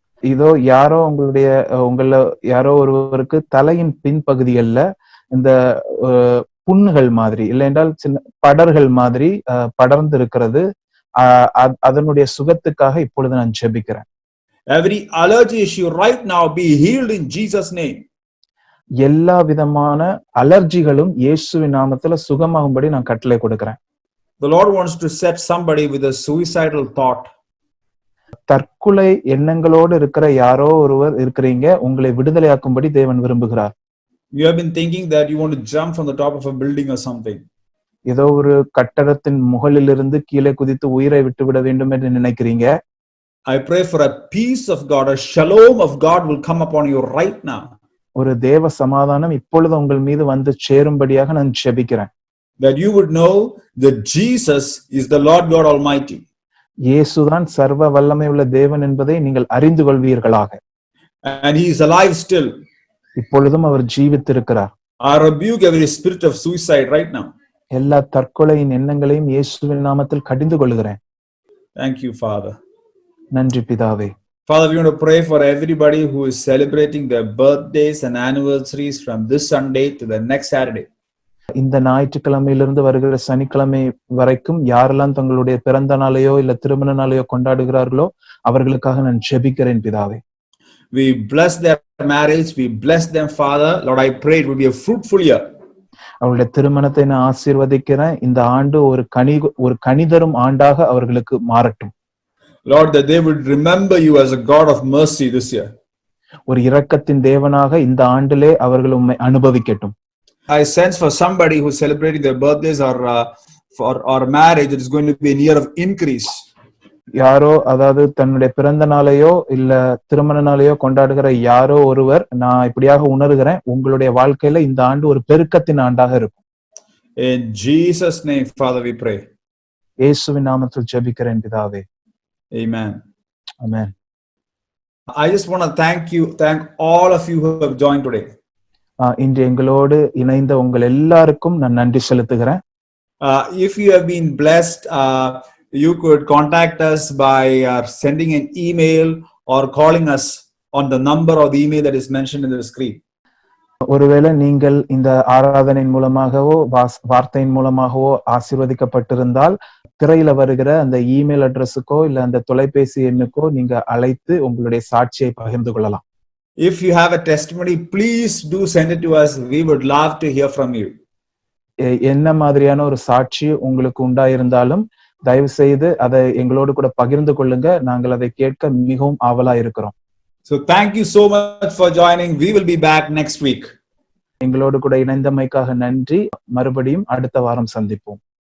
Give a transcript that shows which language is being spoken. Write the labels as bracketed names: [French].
[Tamil] இதோ யாரோ உங்கள யாரோ ஒருவருக்கு தலையின் பின்பகுதிகள்ல இந்த புண்ணுகள் மாதிரி, இல்லை என்றால் சின்ன படர்கள் மாதிரி படர்ந்து இருக்கிறது, அதனுடைய சுகத்துக்காக இப்பொழுது நான் ஜெபிக்கிறேன். [English] Every allergy issue right now be healed in Jesus' name. [Tamil] எல்லா விதமான அலர்ஜிகளும் இயேசுவின் நாமத்துல சுகமாகும்படி நான் கட்டளை கொடுக்கிறேன். [English] The Lord wants to set somebody with a suicidal thought. [Tamil] தற்கொலை எண்ணங்களோடு இருக்கிற யாரோ ஒருவர் இருக்கிறீங்க, உங்களை விடுதலையாக்கும்படி தேவன் விரும்புகிறார். [English] You have been thinking that you want to jump from the top of a building or something. [Tamil] ஏதோ ஒரு கட்டடத்தின் முகளிலிருந்து கீழே குதித்து உயிரை விட்டுவிட வேண்டும் என்று நினைக்கிறீங்க. [English] I pray for a peace of God, a shalom of God will come upon you right now. [Tamil] ஒரு தேவ சமாதானம் இப்பொழுது உங்கள் மீது வந்து சேரும்படியாக நான் ஜெபிக்கிறேன். [English] That you would know that Jesus is the Lord God Almighty. [Tamil] இயேசுதான் சர்வ வல்லமை உள்ள தேவன் என்பதை நீங்கள் அறிந்து கொள்வீர்களாக. [English] And he is alive still. [Tamil] இப்பொழுதும் அவர் ஜீவித்திருக்கிறார். [English] I rebuke every spirit of suicide right now. [Tamil] எல்லா தற்கொலையின் எண்ணங்களையும் இயேசுவின் நாமத்தில் கடிந்து கொள்கிறேன். [English] Thank you, Father. [Tamil] நன்றி பிதாவே. [English] Father, we want to pray for everybody who is celebrating their birthdays and anniversaries from this Sunday to the next Saturday. [Tamil] இந்த ஞாயிற்றுக்கிழமையிலிருந்து வருகிற சனிக்கிழமை வரைக்கும் யாரெல்லாம் தங்களுடைய பிறந்த நாளையோ இல்ல திருமண நாளையோ கொண்டாடுகிறார்களோ அவர்களுக்காக நான் ஜெபிக்கிறேன் பிதாவே. [English] We bless their marriage, we bless them, Father. Lord, I pray it will be a fruitful year. [Tamil] அவருடைய திருமணத்தை நான் ஆசீர்வதிக்கிறேன். இந்த ஆண்டு ஒரு கனி தரும் ஆண்டாக அவர்களுக்கு மாறட்டும். [English] Lord, that they would remember you as a God of mercy this year. [Tamil] ஒரு இரக்கத்தின் தேவனாக இந்த ஆண்டிலே அவர்கள் உம்மை அனுபவிக்கட்டும். [English] I sense for somebody who's celebrating their birthdays or marriage, it is going to be a year of increase. [Tamil] யாரோ அதாவது தன்னுடைய பிறந்த நாளையோ இல்ல திருமண நாளையோ கொண்டாடுகிற யாரோ ஒருவர், நான் இப்படியாக உணர்கிறேன், உங்களுடைய வாழ்க்கையில இந்த ஆண்டு ஒரு பெருக்கத்தின் ஆண்டாக இருக்கும். [English] In Jesus' name, Father, we pray. [Tamil] இயேசுவின் நாமத்தில் ஜெபிக்கிறேன் பிதாவே. [English] Amen. Amen. I just want to thank all of you who have joined today. [Tamil] இன்று எங்களோடு இணைந்த உங்கள் எல்லாருக்கும் நான் நன்றி செலுத்துகிறேன். [English] If you have been blessed, you could contact us by sending an email or calling us on the number or the email that is mentioned in the screen. [Tamil] ஒருவேளை நீங்கள் இந்த ஆராதனையின் மூலமாகவோ வார்த்தையின் மூலமாகவோ ஆசீர்வதிக்கப்பட்டிருந்தால் திரையில வருகிற அந்த இமெயில் அட்ரஸுக்கோ இல்ல அந்த தொலைபேசி எண்ணுக்கோ நீங்க அழைத்து உங்களுடைய சாட்சியை பகிர்ந்து கொள்ளலாம். [English] If you have a testimony, please do send it to us. We would love to hear from you. [Tamil] என்ன மாதிரியான ஒரு சாட்சி உங்களுக்கு உண்டாயிருந்தாலும் தயவு செய்து அதை எங்களோடு கூட பகிர்ந்து கொள்ளுங்க. நாங்கள் அதை கேட்க மிகவும் ஆவலா இருக்கிறோம். [English] So thank you so much for joining. We will be back next week. [Tamil] எங்களோடு கூட இணைந்தமைக்காக நன்றி. மறுபடியும் அடுத்த வாரம் சந்திப்போம்.